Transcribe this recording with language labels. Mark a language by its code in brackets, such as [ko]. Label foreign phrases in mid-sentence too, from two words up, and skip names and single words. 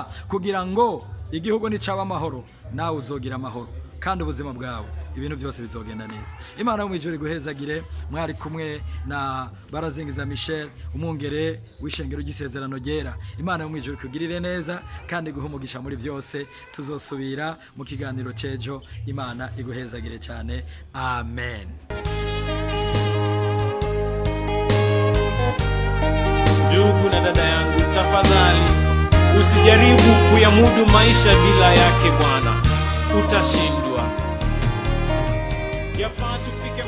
[rn] Kugira ngo igihugu nicaba amahoro, nawe uzogira amahoro, kandi ubuzima bwawe ibintu byose bizogenda neza. Imana yo mwijuru iguhezagire. Mwari kumwe na Barazingiza Michel, umwungere w'ishengero ry'isezerano ryera. Imana yo mwijuru kugirire neza kandi guha umugisha muri byose. Tuzosubira mu kiganiro cejo. Imana iguhezagire cyane. Amen. [sw] Ndugu na dada yangu, tafadhali usijaribu kuyamudu maisha bila yake Bwana, utashindwa. Yafaa